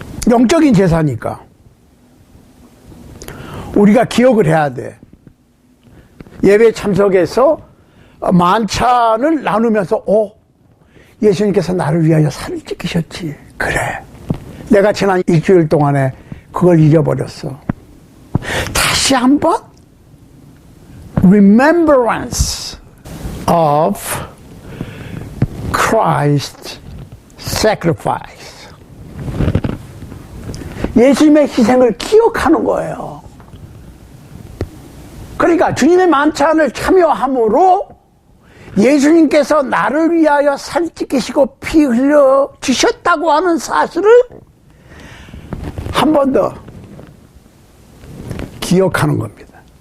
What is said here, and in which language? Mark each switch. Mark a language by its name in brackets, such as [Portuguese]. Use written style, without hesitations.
[Korean] 영적인 제사니까 우리가 기억을 해야 돼. 예배 참석해서 만찬을 나누면서 예수님께서 나를 위하여 살을 찢기셨지. 그래, 내가 지난 일주일 동안에 그걸 잊어버렸어. 다시 한번 [English] remembrance of Christ's sacrifice. [Korean] 예수님의 희생을 기억하는 거예요. 그러니까 주님의 만찬을 참여함으로 예수님께서 나를 위하여 살 찢기시고 피 흘려 주셨다고 하는 사실을 한 번 더 기억하는 겁니다.